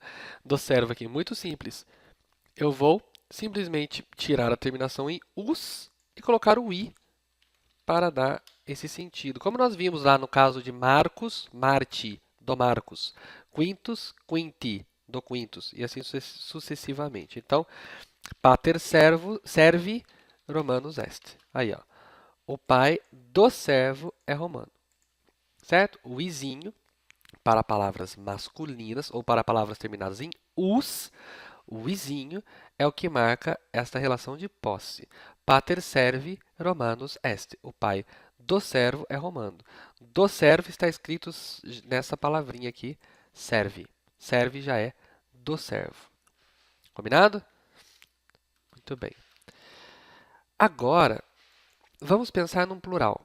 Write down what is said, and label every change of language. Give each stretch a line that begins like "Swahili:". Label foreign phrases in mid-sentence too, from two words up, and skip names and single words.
Portuguese: Do servo aqui, muito simples. Eu vou simplesmente tirar a terminação em us e colocar o i para dar esse sentido. Como nós vimos lá no caso de Marcos, Marti, do Marcos. Quintus, Quinti, do Quintus. E assim sucessivamente. Então,
Latin: pater servi Romanus est.
Portuguese: Aí, ó. O pai do servo é romano. Certo? O izinho, para palavras masculinas ou para palavras terminadas em us, o izinho é o que marca esta relação de posse.
Latin: Pater servi Romanus est.
Portuguese: O pai do servo é romano. Do servo está escrito nessa palavrinha aqui, serve. Serve já é do servo. Combinado? Muito bem. Agora, vamos pensar num plural.